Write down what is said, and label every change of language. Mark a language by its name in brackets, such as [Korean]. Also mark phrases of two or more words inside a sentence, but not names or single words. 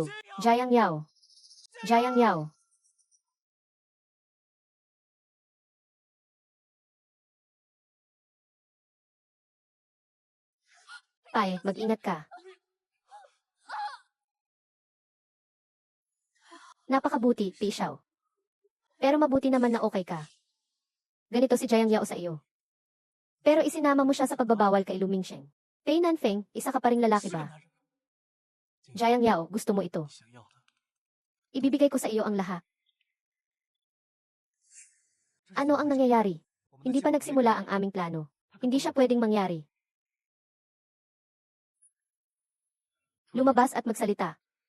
[Filipino] Jiang Yao. Jiang Yao. Tae, mag-ingat ka. Napakabuti, Pishaw. Pero mabuti naman na okay ka. Ganito si Jiang Yao sa iyo. Pero isinama mo siya sa pagbabawal kay Lu Mingsheng. Pei Nanfeng, isa ka pa ring lalaki [Chinese] 是个 [Filipino] ba? [Chinese] 男人， [Filipino] Jiang Yao, gusto mo ito. [Chinese] 想要的。 [Filipino] Ibibigay ko sa iyo ang lahat. Ano ang nangyayari? Hindi pa nagsimula ang aming plano. Hindi siya pwedeng mangyari. Lumabas at magsalita.